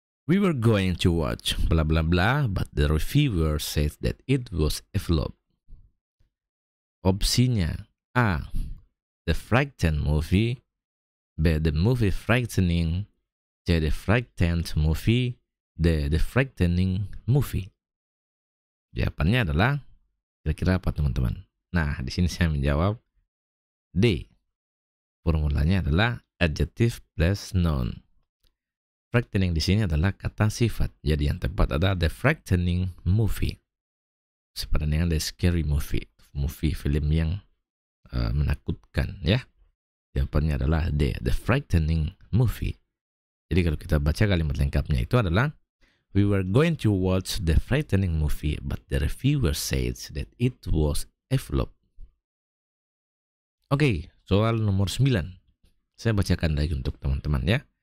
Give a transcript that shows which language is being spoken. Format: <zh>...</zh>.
<en>We were going to watch blah blah blah, but the reviewer said that it was a flop.</en> <id>Opsinya</id> <en>A, the frightened movie, B, the movie frightening, C, the frightened movie, D, the frightening movie.</en> <id>Jawabannya adalah kira-kira apa, teman-teman? Nah, di sini saya menjawab D. Formulanya adalah</id> <en>adjective plus noun.</en> <id>Frightening di sini adalah kata sifat. Jadi yang tepat adalah</id> <en>the frightening movie.</en> <id>Sepadan dengan</id> <en>the scary movie.</en> <id>Film yang menakutkan, ya. Jawabannya adalah D,</id> <en>the frightening movie.</en> <id>Jadi kalau kita baca kalimat lengkapnya itu adalah</id> <en>we were going to watch the frightening movie, but the reviewer said that it was a flop.</en> <id>Oke, soal nomor 9. Saya bacakan lagi untuk teman-teman, ya.</id>